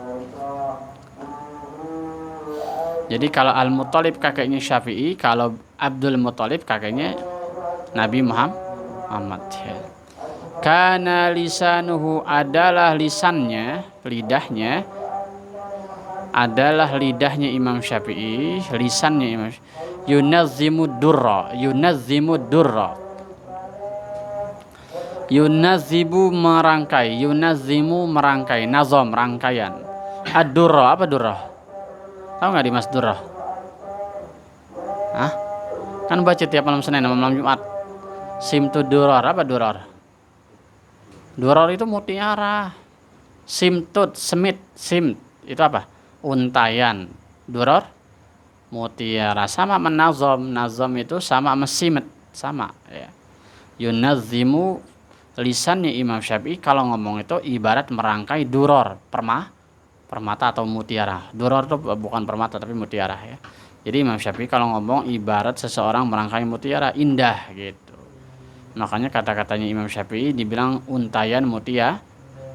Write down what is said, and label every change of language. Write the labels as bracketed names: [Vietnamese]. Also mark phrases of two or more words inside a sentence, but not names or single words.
[Indonesian] Jadi kalau Al-Muttalib kakeknya Syafi'i, kalau Abdul Muttalib kakeknya Nabi Muhammad. [Arabic] كان لسانه, [Indonesian] adalah lisannya, lidahnya, adalah lidahnya Imam Syafi'i, lisannya Imam Syafi'i. [Arabic] ينظم الدر. [Indonesian] Yunazzibu merangkai, yunazzimu merangkai, nazam rangkaian. Ad-durra, apa durra? Tahu nggak di Mas Durrah? Hah? Kan baca tiap malam Senin sama malam Jumat. Simtu duror, apa duror? Duror itu mutiara. Simtut, semit, itu apa? Untayan. Duror, mutiara. Sama menazom, nazom itu sama simet, sama ya. Yunazzimu, lisannya Imam Syafi'i kalau ngomong itu ibarat merangkai duror, permata atau mutiara. Duror itu bukan permata tapi mutiara ya. Jadi Imam Syafi'i kalau ngomong ibarat seseorang merangkai mutiara, indah gitu. Makanya kata-katanya Imam Syafi'i dibilang untayan mutiara.